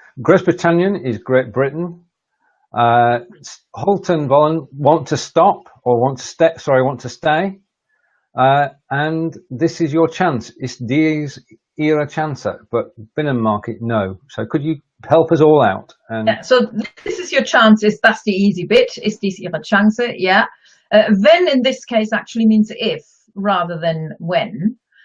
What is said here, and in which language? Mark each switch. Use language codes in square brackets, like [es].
[en] Großbritannien is Great Britain. [de] Halten wollen, [en] want to stop, or want to stay. And this is your chance. [de] Ist dies Ihre Chance, [en] but [de] Binnenmarkt, no. [en] So could you help us all out? And yeah, so this is your chance. That's the easy bit. [de] Ist dies Ihre Chance? [en] Yeah. Wenn in this case actually means if rather than when.